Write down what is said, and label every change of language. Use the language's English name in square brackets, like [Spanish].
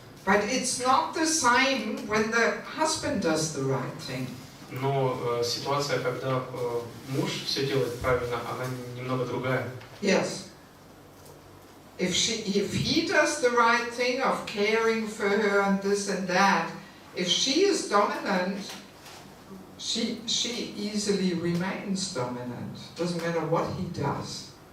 [English] But it's not the same when the husband does the right thing. [Russian] Но ситуация, когда муж все делает правильно, она немного другая. [English] Yes. If he does the right thing of caring for her and this and that, if she is dominant, she easily remains dominant. Doesn't matter what he does.